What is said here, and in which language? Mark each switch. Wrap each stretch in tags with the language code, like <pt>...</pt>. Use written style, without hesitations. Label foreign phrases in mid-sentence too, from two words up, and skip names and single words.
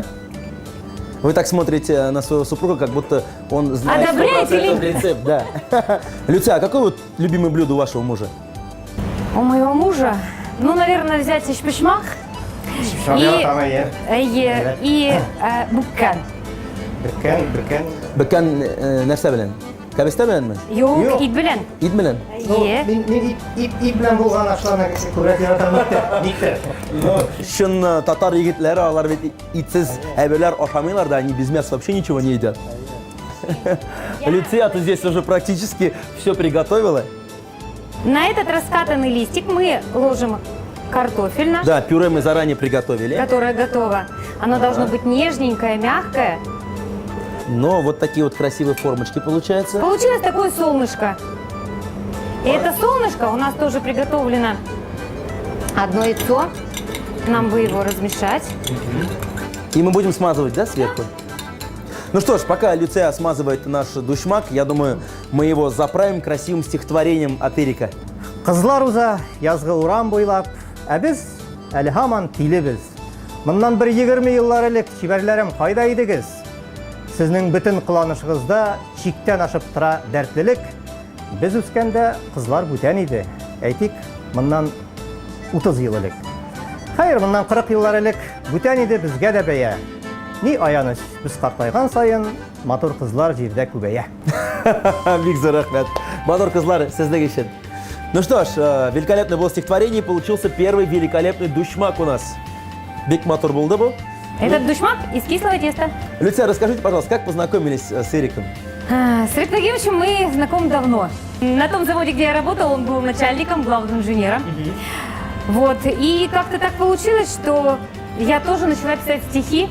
<ru>Вы так смотрите на своего супруга, как будто он знает 100% рецепт. Да. Люция, а какое вот любимое блюдо у вашего мужа? У моего мужа, ну, наверное, взять шпишмак и буккан.</ru> <tt>Бекан нәрсә белән? Кәбестә беләнме? Юк, ит белән. Ит белән? Ит белән булган ашларны күрәк яратам никтер. Шын татар егетләре, алар бит итсез әйберләр ашамыйлар да,</tt> <ru>они без мяса вообще ничего не едят. Люция, ты здесь уже практически все приготовила. На этот раскатанный листик мы ложим картофель наш, Да, пюре мы заранее приготовили. которое готово. Оно должно быть нежненькое, мягкое. Но вот такие вот красивые формочки получаются. Получилось такое солнышко. И это солнышко у нас тоже приготовлено одно яйцо. Нам бы его размешать. И мы будем смазывать, да, сверху? Ну что ж, пока Люция смазывает наш душмак, я думаю, мы его заправим красивым стихотворением от Ирика.</ru> <tt>Кызлар уза язгы урам буйлап, ә без әле һаман тилебез. Моннан 20 еллар элек чибәрләрем кайда идегез? Сезнең бөтен кыланышыгызда чиктән ашып тора дәртлелек. Без үскәндә кызлар бүтән иде. Әйтик, моннан 30 ел элек. Хәер, моннан 40 еллар элек бүтән иде безгә дә бәя. Ни аяныч, без картайган сайын матур кызлар җирдә күбәя. Бик зур рәхмәт. Матур кызлар, сезнең өчен.</tt> <ru>Ну что ж, великолепное было стихотворение, получился первый великолепный душмак у нас.</ru> <tt>Бик матур булды бу.</tt> <ru>Этот душмак из кислого теста. Люция, расскажите, пожалуйста, как познакомились с Ириком? С Ириком Тагировичем мы знакомы давно. На том заводе, где я работала, он был начальником, главным инженером. Вот. И как-то так получилось, что я тоже начала писать стихи.</ru>